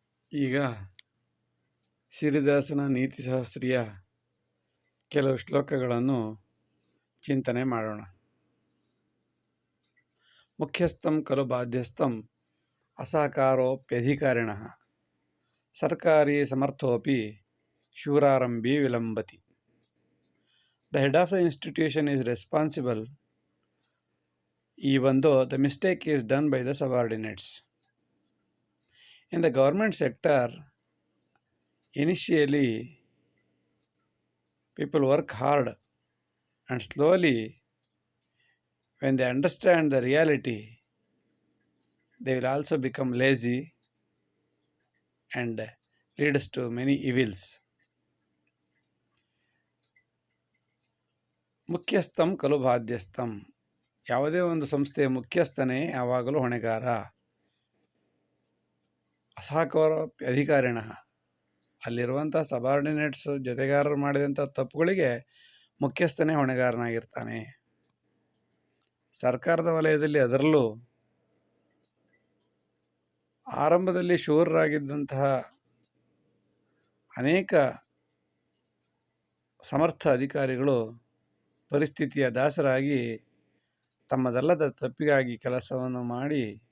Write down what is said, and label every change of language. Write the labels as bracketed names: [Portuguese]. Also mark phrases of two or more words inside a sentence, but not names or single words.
[Kannada] ಈಗ ಸಿರಿದಾಸನ ನೀತಿಶಾಸ್ತ್ರೀಯ ಕೆಲವು ಶ್ಲೋಕಗಳನ್ನು ಚಿಂತನೆ ಮಾಡೋಣ. [Sanskrit] ಮುಖ್ಯಸ್ಥಂ ಖಲು ಬಾಧ್ಯಸ್ಥಂ ಅಸಹಕಾರೋಪ್ಯಧಿಕಾರಿಣಃ ಸರ್ಕಾರಿ ಸಮರ್ಥೋಪಿ ಶೂರಾರಂಭಿ ವಿಲಂಬತಿ. [English] The head of the institution is responsible even though the mistake is done by the subordinates. In the government sector, initially people work hard and slowly, when they understand the reality, they will also become lazy and leads to many evils. [Sanskrit] ಮುಖ್ಯಸ್ಥಂ ಖಲು ಬಾಧ್ಯಸ್ಥಂ. [Kannada] ಯಾವುದೇ ಒಂದು ಸಂಸ್ಥೆಯ ಮುಖ್ಯಸ್ಥನೇ ಯಾವಾಗಲೂ ಹೊಣೆಗಾರ. [Sanskrit] ಅಸಹಕಾರ ಅಧಿಕಾರಿಣ, [Kannada] ಅಲ್ಲಿರುವಂಥ ಸಬಾರ್ಡಿನೇಟ್ಸ್ ಜೊತೆಗಾರರು ಮಾಡಿದಂಥ ತಪ್ಪುಗಳಿಗೆ ಮುಖ್ಯಸ್ಥನೇ ಹೊಣೆಗಾರನಾಗಿರ್ತಾನೆ. ಸರ್ಕಾರದ ವಲಯದಲ್ಲಿ ಅದರಲ್ಲೂ ಆರಂಭದಲ್ಲಿ ಶೂರರಾಗಿದ್ದಂತಹ ಅನೇಕ ಸಮರ್ಥ ಅಧಿಕಾರಿಗಳು ಪರಿಸ್ಥಿತಿಯ ದಾಸರಾಗಿ ತಮ್ಮದಲ್ಲದ ತಪ್ಪಿಗಾಗಿ ಕೆಲಸವನ್ನು ಮಾಡಿ